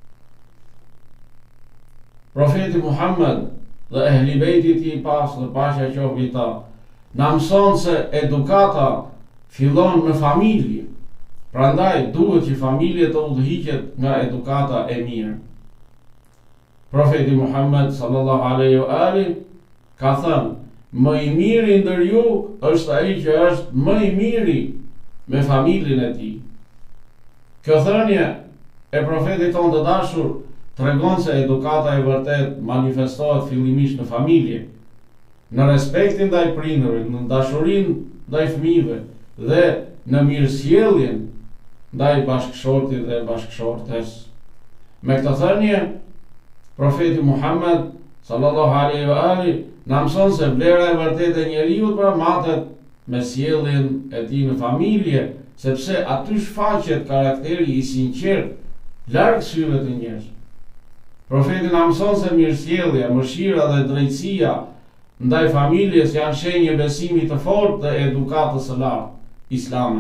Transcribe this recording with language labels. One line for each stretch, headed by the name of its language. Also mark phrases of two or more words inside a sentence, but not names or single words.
Albanian: Profeti Muhammed dhe ehli bejti i pastër Paqja Qombi na mëson se edukata fillon në familje. Prandaj duhet që familja të udhëhiqet nga edukata e mirë. Profeti Muhammed
Arabic: صلى الله عليه وآله
Albanian: ka thënë, më i miri ndër ju është ai që është më i miri me familjen e tij. Kjo thënie e profetit tonë të dashur tregon se edukata e vërtet manifestohet fillimisht në familje, në respektin ndaj prindërve, në dashurinë ndaj fëmijëve dhe në mirësjelljen ndaj bashkëshortit dhe bashkëshortes. Me këtë thënie, profeti Muhammed
Arabic: صلى الله عليه وآله
Albanian: na mëson se vlera e vërtetë e njeriu matet me sjelljen e tij në familje, sepse aty shfaqet karakteri i sinqert larg syve të njerëzve. Profeti na mëson se mirësjellja, mëshira dhe drejtësia ndaj familjes janë shenjë besimi të fortë dhe edukatës së lartë islame.